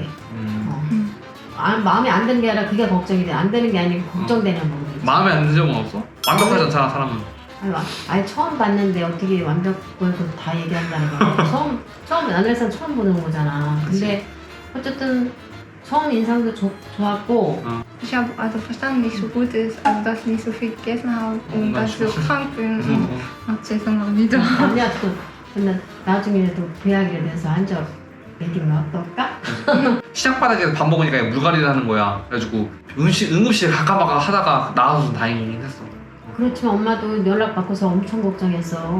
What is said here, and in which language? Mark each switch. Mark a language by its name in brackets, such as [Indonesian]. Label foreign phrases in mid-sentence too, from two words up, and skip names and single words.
[Korean] 마음에 안 드는 게 아니라 그게 걱정이 돼. 안 되는 게 아니고 걱정되는 부분이지. 마음에 안 드는 적은 없어? 완벽하지 않잖아 사람은. 아니 처음 봤는데 어떻게 완벽을 다 얘기한다는 거야. 처음 안에서 처음 보는 거잖아. 근데 어쨌든 처음 인상도 좋았고. [German] Ich habe also verstanden, nicht so gut ist, also dass ich nicht so viel gegessen habe und dass ich so krank bin. [Korean] 죄송합니다. 아니야, 근데 나중에도 그 이야기에 대해서 한 적 얘기는 어떨까? 시장바닥에서 밥 먹으니까 물갈이를 하는 거야. 그래가지고 응급실 가까마가 하다가 나와서 다행이긴 했어. 그렇지만 엄마도 연락 받고서 엄청 걱정했어.